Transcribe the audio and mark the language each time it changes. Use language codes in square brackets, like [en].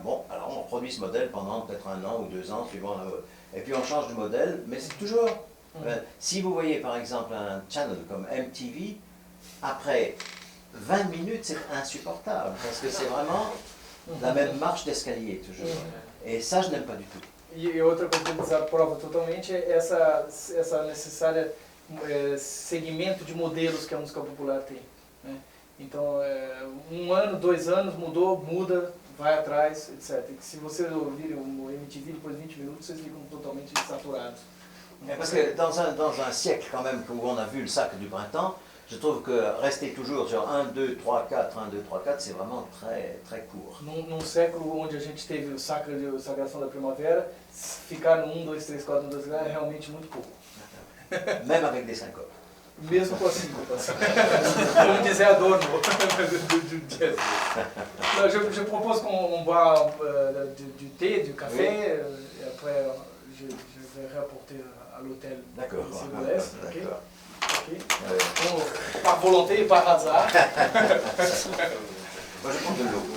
[fr] Bon, alors on reproduit ce modèle pendant peut-être 1 an ou 2 ans, suivant la mode. Et puis on change de modèle, mais c'est toujours... si vous voyez par exemple un channel comme MTV, après 20 minutes c'est insupportable, parce que c'est vraiment la même marche d'escalier toujours. Et ça je n'aime pas du tout. [pt] E outra coisa que ele desaprova totalmente é essa necessária segmento de modelos que a música popular tem. Né? Então, 1 ano, 2 anos, mudou, muda, vai atrás, etc. E que se vocês ouvirem o MTV depois de 20 minutos, vocês ficam totalmente saturados. [fr] Parce que dans un siècle quand même où on a vu le sacre du printemps, je trouve que rester toujours sur 1, 2, 3, 4, 1, 2, 3, 4, c'est vraiment très, très court. [pt] Num século onde a gente teve o sagração da primavera, ficar no 1, 2, 3, 4, 1, 2, 3 é realmente muito pouco. [fr] Même avec des syncopes. [pt] Mesmo com as síncopas. Como dizer Adorno do jazz. [fr] Je propose qu'on boit du thé, du café, et après je vais rapporter à l'hôtel. D'accord. Si vous laisse, ok? Okay. Bon, par volonté et par hasard. Moi je prends de l'eau.